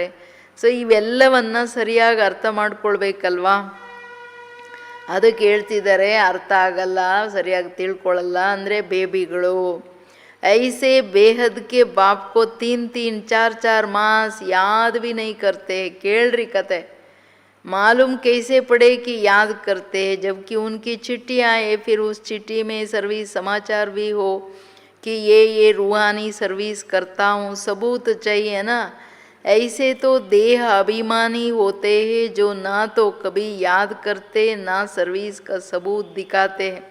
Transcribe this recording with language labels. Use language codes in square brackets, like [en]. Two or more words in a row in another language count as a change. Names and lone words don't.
[kn] ಸೊ ಇವೆಲ್ಲವನ್ನು ಸರಿಯಾಗಿ ಅರ್ಥ ಮಾಡ್ಕೊಳ್ಬೇಕಲ್ವಾ. ಅದಕ್ಕೆ ಹೇಳ್ತಿದ್ದಾರೆ ಅರ್ಥ ಆಗಲ್ಲ, ಸರಿಯಾಗಿ ತಿಳ್ಕೊಳ್ಳಲ್ಲ ಅಂದರೆ ಬೇಬಿಗಳು. [hi] ऐसे बेहद के बाप को 3-3 4-4 मास याद भी नहीं करते. [kn] ಕೇಳ್ರಿ ಕತೆ. [hi] मालूम कैसे पड़े कि याद करते हैं, जबकि उनकी चिट्ठियाँ आए, फिर उस चिट्ठी में सर्विस समाचार भी हो कि ये रूहानी सर्विस करता हूँ, सबूत चाहिए ना। ऐसे तो देह अभिमानी होते हैं जो ना तो कभी याद करते ना सर्विस का सबूत दिखाते हैं।